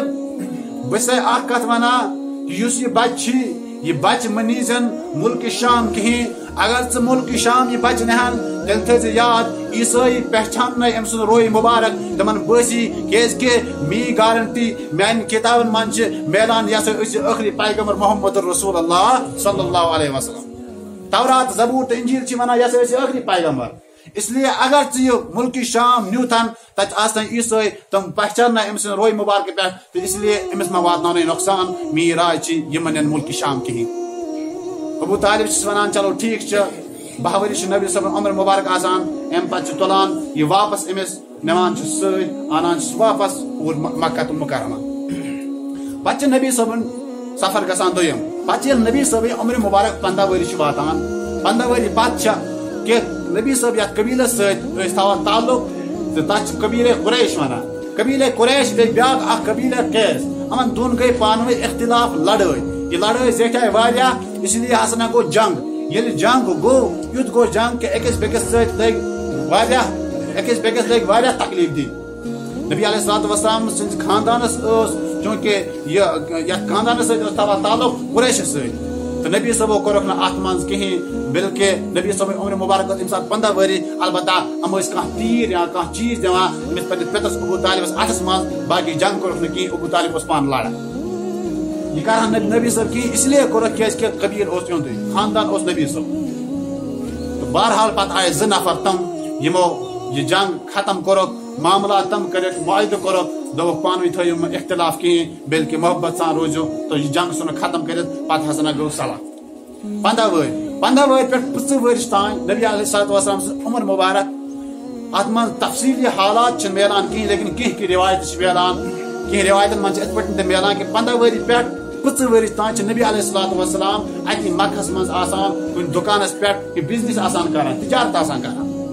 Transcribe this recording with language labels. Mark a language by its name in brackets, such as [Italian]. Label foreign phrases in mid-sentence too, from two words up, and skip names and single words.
[Kashmiri] بہٕ چھسے اکھ کتھ ونان یُس یہ بچہ چھی یہ بچہ مہ نیٖزٮ۪ن ملکہِ شام کِہیٖنۍ اگر ژٕ ملکہِ شام یہ بچہ نِہن تیٚلہِ تھٲیزِ یاد عیٖسٲیی پہچاننٲے أمۍ سُنٛد رویہِ مُبارک تِمن بٲسی کیازِ میٲنۍ گارنٹی میانہِ کتابن منٛز چھِ میلان یہ ہسا أسۍ ٲخری پیغمبر محمد رسول [Arabic] اللہ صلی اللہ علیہ وسلم [Kashmiri] تورات زبور تو انجیل چھِ ونان یہ ہسا أسۍ ٲخری پیغمبر [Urdu] اس لیے [Kashmiri] اگر ژٕ یہِ ملکہِ شام نیوٗتھن تتہِ آسن عیٖسٲیی تِم پہچاننا أمۍ سٕنٛدِ رویہِ مُبارکہٕ پٮ۪ٹھ تہٕ اس لیے أمِس ما واتناونٕے نۄقصان میٲنۍ راے چھِ یہِ مہ نِنۍ ملکہِ شام کِہیٖنۍ ابو طالب چھُس ونان چلو ٹھیٖک چھُ 12 ؤری چھُ نبی صٲبُن عمر مُبارک آسان امہِ پتہٕ چھِ تُلان یہِ واپس أمِس نوان ست انان واپس اور مکہ المکرمہ پتہ نبی صٲبن سفر گژھان دوٚیِم پتہ ییٚلہِ نبی صٲبٕنۍ عمر مبارک 15 ؤری چھِ واتان 15 ؤری پتہٕ چھِ کہ نبی صٲب یتھ قبیلس سۭتۍ ٲسۍ تھاوان تعلق تہٕ تتھ چھِ قبیلے قریش ونان قبیلے قریش بیٚیہِ بیٛاکھ اکھ قبیلے قیس یِمن دۄن گٔے پانہٕ ؤنۍ اختلاف لڑٲے یہ لڑٲے زیٹھے واریاہ [Urdu] اس لیے [Kashmiri] ہسا گوٚو جنگ ییٚلہِ جنگ گوٚو یُتھ گوٚو جنگ کہ أکِس بیٚکِس سۭتۍ لٔگۍ واریاہ تکلیف دِنۍ نبی [Arabic] علیہ الصلوۃ والسلام [Kashmiri] سٕنٛدِس خاندانس ٲس چوٗنکہِ یتھ خاندانس سۭتۍ اوس تھاوان تعلق قریشس سۭتۍ تو نبی صٲبو کوٚرُکھ نہٕ اتھ منٛز کِہینۍ بلکہ نبی صٲبٕنۍ عمر مبارک ٲس تمہِ ساتہٕ 15 ؤری البتہ یِم ٲسۍ کانٛہہ تیٖر یا کانٛہہ چیٖز دِوان أمِس پننِس پِترس ابوٗ طالبس اتھس منٛز باقٕے جنگ کوٚرُکھ نہٕ کِہینۍ ابوٗ طالب اوس پانہٕ لڑان یہ کرہن نبی صٲب کِہینۍ [Urdu] اس لیے [Kashmiri] کوٚرُکھ کیازِ کہ قبیل اوس یُہُنٛدُے خاندان اوس نبی صٲب تو بہرحال پتہٕ آیہِ 2 نفر تِم یِمو یہ جنگ ختم کوٚرُکھ معاملات تم کٔرِکھ معاہدٕ کوٚرُکھ دوٚپُکھ پانہٕ ؤنۍ تھٲیِو نہٕ اختلاف کِہینۍ بلکہ محبت سان روٗزِو تہٕ یہِ جنگ ژھُنُکھ ختم کٔرِتھ پتہٕ ہسا گوٚو صلح 15 ؤری پٮ۪ٹھ 25 ؤرِش تانۍ نبی [Arabic] علیہ الصلوۃ والسلام [Kashmiri] سٕنٛز عمر مبارک اتھ منٛز تفصیلی حالات چھِنہٕ میلان کِہینۍ لیکن کینٛہہ روایتہٕ چھِ میلان کینٛہہ روایتن منٛز چھِ یِتھ پٲٹھۍ تہِ میلان کہ 15 ؤری پٮ۪ٹھ 25 ؤرِش تانۍ چھِ نبی [Arabic] علیہ الصلوۃ والسلام [Kashmiri] اتی مکہس منٛز آسان کُنہِ دُکانس پٮ۪ٹھ کہ بزنس آسان کران تجارت آسان کران